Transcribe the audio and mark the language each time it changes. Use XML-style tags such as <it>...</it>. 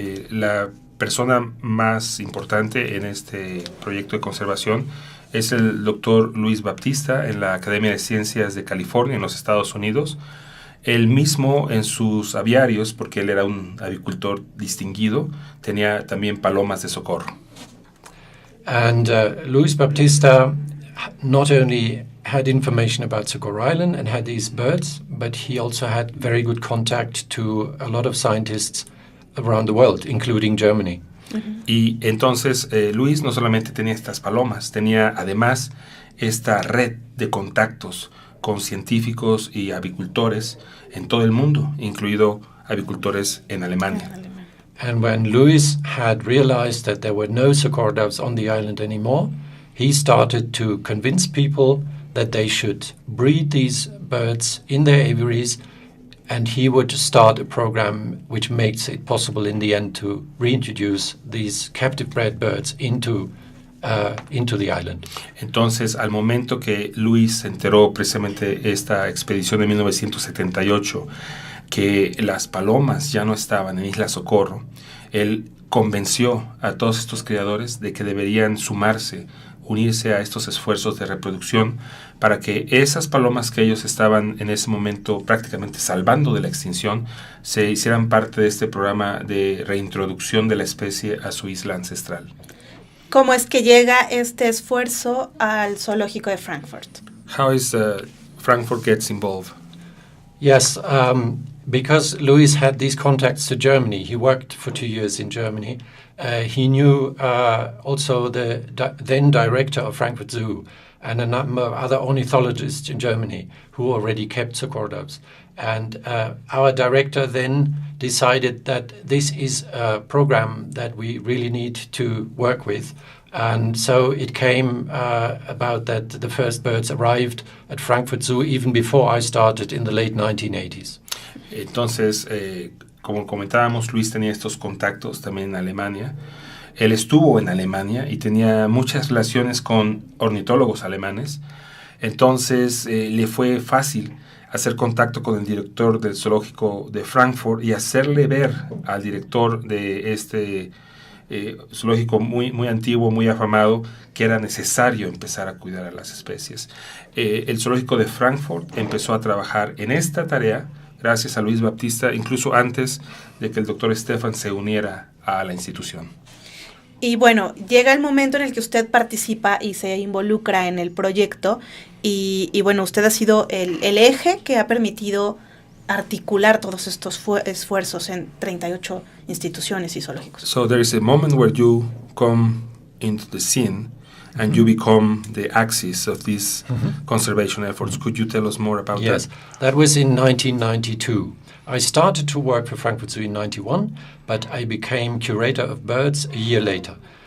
<es>la persona más importante en este proyecto de conservación es el doctor Luis Baptista en la Academia de Ciencias de California en los Estados Unidos. Él mismo en sus aviarios, porque él era un avicultor distinguido, tenía también palomas de socorro.</es> <en>And Luis Baptista not only had information about Socorro Island and had these birds, but he also had very good contact to a lot of scientists around the world, including Germany.</en> <es>Y entonces Luis no solamente tenía estas palomas, tenía además esta red de contactos con científicos y avicultores en todo el mundo, incluido avicultores en Alemania.</es> <en>And when Louis had realized that there were no Socorro doves on the island anymore, he started to convince people that they should breed these birds in their aviaries, and he would start a program which makes it possible in the end to reintroduce these captive bred birds into the island.</en> <es>Entonces, al momento que Luis se enteró precisamente esta expedición de 1978, que las palomas ya no estaban en Isla Socorro, él convenció a todos estos criadores de que deberían sumarse, unirse a estos esfuerzos de reproducción para que esas palomas que ellos estaban en ese momento prácticamente salvando de la extinción se hicieran parte de este programa de reintroducción de la especie a su isla ancestral. ¿Cómo es que llega este esfuerzo al zoológico de Frankfurt?</es> <en>How is Frankfurt gets involved? Yes, because Louis had these contacts to Germany. He worked for 2 years in Germany. He knew also the then director of Frankfurt Zoo and a number of other ornithologists in Germany who already kept Socorro doves. And our director then decided that this is a program that we really need to work with. And so it came about that the first birds arrived at Frankfurt Zoo even before I started in the late 1980s.</en> <es>Entonces, como comentábamos, Luis tenía estos contactos también en Alemania. Él estuvo en Alemania y tenía muchas relaciones con ornitólogos alemanes. Entonces, le fue fácil hacer contacto con el director del zoológico de Frankfurt y hacerle ver al director de este zoológico muy antiguo, muy afamado, que era necesario empezar a cuidar a las especies. El zoológico de Frankfurt empezó a trabajar en esta tarea gracias a Luis Baptista, incluso antes de que el doctor Stefan se uniera a la institución. Y bueno, llega el momento en el que usted participa y se involucra en el proyecto y bueno, usted ha sido el eje que ha permitido articular todos estos esfuerzos en 38 instituciones y zoológicos.</es> <en>So there is a moment where you come into the scene and you become the axis of these conservation efforts. Could you tell us more about that? Yes, that was in 1992. I started to work for Frankfurt Zoo in 91, but I became curator of birds a year later.</en>